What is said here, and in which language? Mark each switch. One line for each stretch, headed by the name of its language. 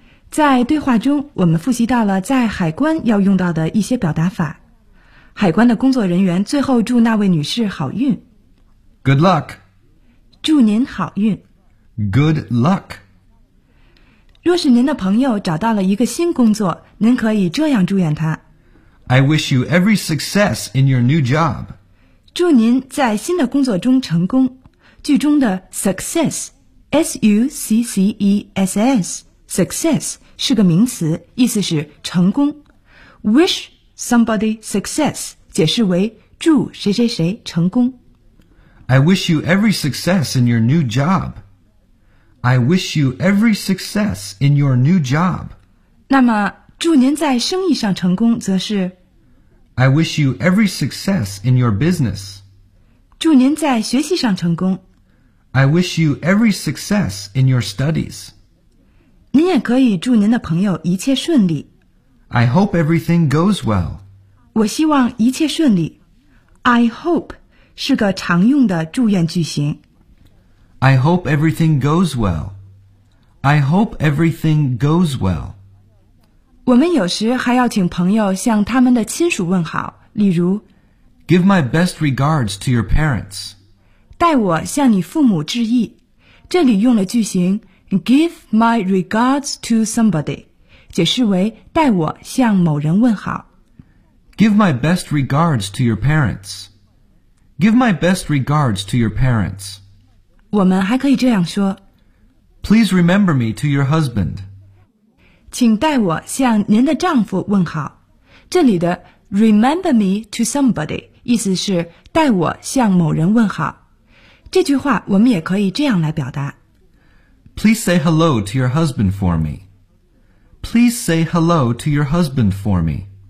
Chinese: 在对话中，我们复习到了在海关要用到的一些表达法。海关的工作人员最后祝那位女士好运。
English: Good luck.
Chinese: 祝您好运。
English: Good luck.
Chinese: 若是您的朋友找到了一个新工作，您可以这样祝愿他。
English: I wish you every success in your new job.
Chinese: 祝您在新的工作中成功。句中的 success, S-U-C-C-E-S-S, success 是个名词，意思是成功。
English: Wish somebody success
Chinese: 解释为祝谁谁谁成功。
English: I wish you every success in your new job. I wish you every success in your new job.
Chinese: 那么祝您在生意上成功则是
English: I wish you every success in your business.
Chinese: 祝您在学习上成功。
English: I wish you every success in your studies.
Chinese: 您也可以祝您的朋友一切顺利。
English: I hope everything goes well.
Chinese: 我希望一切顺利。
English: I hope
Chinese: 是个常用的祝愿句型。
English: I hope everything goes well. I hope everything goes well.
Chinese: 我们有时还要请朋友向他们的亲属问好，例如
English: Give my best regards to your parents.
Chinese: 代我向你父母致意，这里用了句型
English: give my regards to somebody,
Chinese: 解释为代我向某人问好。
English: Give my best regards to your parents. Give my best regards to your parents.
Chinese: 我们还可以这样说
English: Please remember me to your husband.
Chinese: 请代我向您的丈夫问好。这里的
English: remember me to somebody,
Chinese: 意思是代我向某人问好。这句话我们也可以这样来表达。
English: Please say hello to your husband for me. Please say hello to your husband for me.